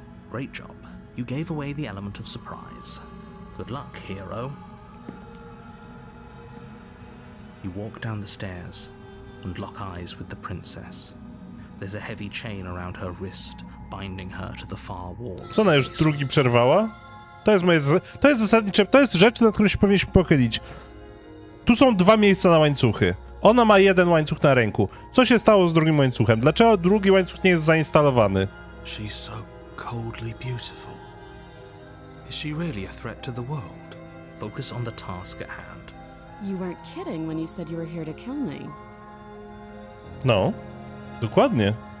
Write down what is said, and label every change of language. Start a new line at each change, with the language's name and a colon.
English: Great job. You gave away the element of surprise. Good luck, hero. You walk down the stairs and lock eyes with the princess. There's a heavy chain around her wrist, binding her to the far wall.
Polish: Co, ona już drugi przerwała? To jest zasadnicze, to jest rzecz, nad którą się powinniśmy pochylić. Tu są dwa miejsca na łańcuchy. Ona ma jeden łańcuch na ręku. Co się stało z drugim łańcuchem? Dlaczego drugi łańcuch nie jest zainstalowany?
English: She's so coldly beautiful. Is she really a threat to the world? Focus on the task at hand. You weren't kidding when you said you were here to kill me.
Polish: No, dokładnie.